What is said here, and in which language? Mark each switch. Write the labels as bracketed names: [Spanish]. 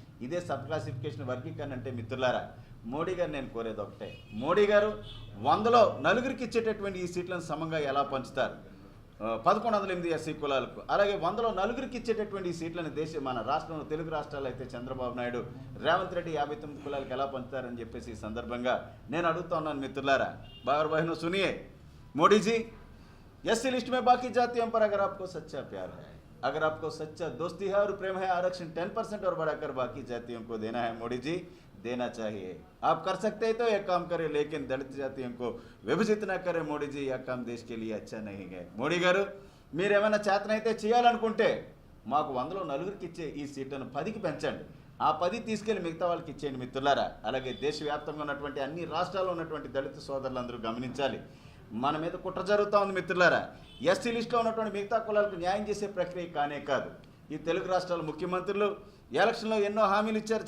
[Telugu] ఇదే sub classification వర్గీకరణ అంటే మిత్రులారా. మోడీ గారు నేను కోరేది ఒకటే, మోడీ గారు 100లో నలుగురికి ఇచ్చేటటువంటి ఈ సీట్లను సమంగా ఎలా పంచుతారు 1108 ఎస్సీ కులాలకు, అలాగే 100లో నలుగురికి ఇచ్చేటటువంటి ఈ సీట్లను మన రాష్ట్రంలో తెలుగు రాష్ట్రాల్లో అయితే చంద్రబాబు నాయుడు, రేవంత్ రెడ్డి 59 కులాలకు ఎలా పంచుతారని చెప్పేసి ఈ సందర్భంగా నేను అడుగుతా ఉన్నాను మిత్రులారా. [Hindi] బాబర్ బహనో సునియే, మోడీ जी एससी लिस्ट में बाकी जातियों पर अगर आपको सच्चा प्यार है, अगर आपको सच्चा दोस्ती है और प्रेम है, आरक्षण 10% और बढ़ाकर बाकी जातियों को देना है मोदी जी, देना चाहिए. आप कर सकते हैं तो यह काम करें, लेकिन दलित जातियों को विभजित न करें मोदी जी. यह काम देश के लिए अच्छा नहीं है. [Telugu] మోడీ గారు మీరు ఏమైనా చేతనైతే చేయాలనుకుంటే మాకు 100లో నలుగురికి ఇచ్చే ఈ సీట్లను 10కి పెంచండి. ఆ 10 తీసుకెళ్లి మిగతా వాళ్ళకి ఇచ్చేయండి మిత్రులారా. అలాగే దేశవ్యాప్తంగా ఉన్నటువంటి అన్ని రాష్ట్రాల్లో ఉన్నటువంటి దళిత సోదరులందరూ గమనించాలి, మన మీద కుట్ర జరుగుతూ ఉంది మిత్రులారా. ఎస్సీ లిస్టులో ఉన్నటువంటి మిగతా కులాలకు న్యాయం చేసే ప్రక్రియ కానే కాదు. ఈ తెలుగు రాష్ట్రాల ముఖ్యమంత్రులు ఎలక్షన్లో ఎన్నో హామీలు ఇచ్చారు.